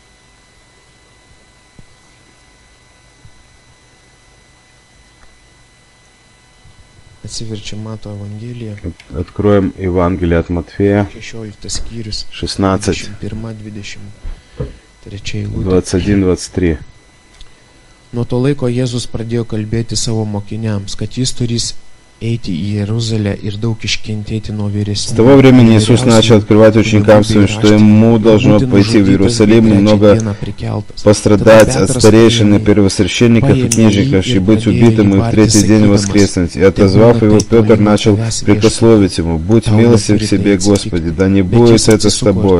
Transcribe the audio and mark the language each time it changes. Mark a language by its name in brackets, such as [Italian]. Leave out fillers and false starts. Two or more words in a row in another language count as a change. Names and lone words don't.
[Russian] Откроем Евангелие от Матфея, 16, 21-23. [Lithuanian] Nuo to laiko Jėzus pradėjo kalbėti savo mokiniams, kad jis turės eiti į Jeruzalę ir daug iškentėti nuo vyresnių. [Russian] С того времени Иисус начал открывать ученикам своим, что ему должно пойти в Иерусалим и много пострадать от старейшин и первосвященников и книжников, и быть убитым, и в третий день воскреснуть. И отозвав его, Петр начал прикословить ему: «Будь милостив к себе, Господи, да не будет это с тобой».